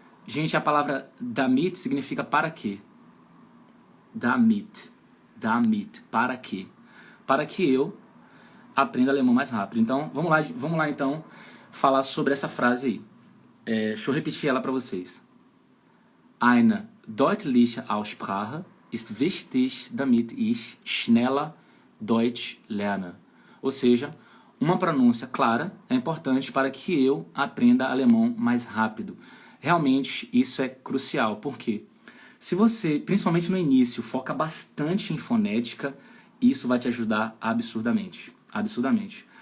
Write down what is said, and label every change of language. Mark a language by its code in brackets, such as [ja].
[pt] Gente, a palavra damit significa para quê? Damit. Damit. Para quê? Para que eu aprenda alemão mais rápido. Então, vamos lá então, falar sobre essa frase aí. Deixa eu repetir ela para vocês. [de] Eine deutliche Aussprache ist wichtig, damit ich schneller Deutsch lerne. [pt] Ou seja, uma pronúncia clara é importante para que eu aprenda alemão mais rápido. Realmente, isso é crucial. Por quê? Se você, principalmente no início, foca bastante em fonética, isso vai te ajudar absurdamente. Absurdamente.